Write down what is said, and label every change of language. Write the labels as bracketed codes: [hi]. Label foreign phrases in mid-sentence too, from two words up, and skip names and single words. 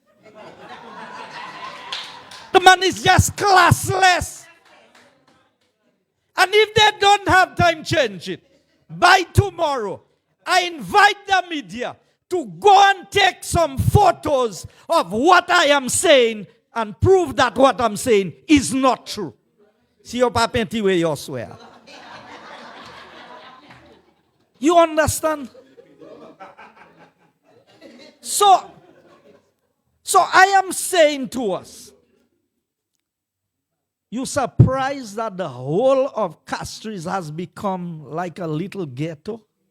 [en] The man is just classless. And if they don't have time, change it. By tomorrow, I invite the media to go and take some photos of what I am saying and prove that what I'm saying is not true. [acf] Si yo pa penti we yo swear. [en] You understand? So I am saying to us, you surprised that the whole of Castries has become like a little ghetto?